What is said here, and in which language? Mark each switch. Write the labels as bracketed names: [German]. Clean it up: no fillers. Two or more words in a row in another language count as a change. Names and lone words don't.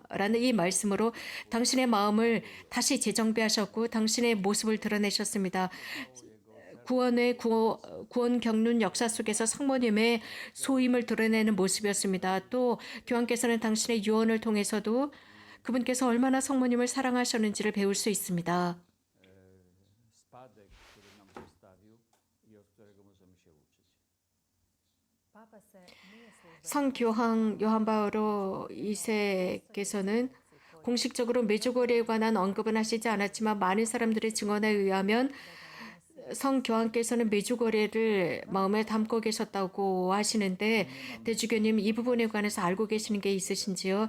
[Korean] 라는 이 말씀으로 당신의 마음을 다시 재정비하셨고 당신의 모습을 드러내셨습니다. 구원 경륜 역사 속에서 성모님의 소임을 드러내는 모습이었습니다. 또 교황께서는 당신의 유언을 통해서도 그분께서 얼마나 성모님을 사랑하셨는지를 배울 수 있습니다. [Polish] Spadek, który nam zostawił i od którego możemy się uczyć. [Croatian] Papa se nije službeno [Korean] 성교황 요한 바오로 2세께서는 공식적으로 메주고리에 관한 언급은 하시지 않았지만 많은 사람들의 증언에 의하면 성교황께서는 메주고리를 마음에 담고 계셨다고 하시는데 대주교님 이 부분에 관해서 알고 계시는 게 있으신지요?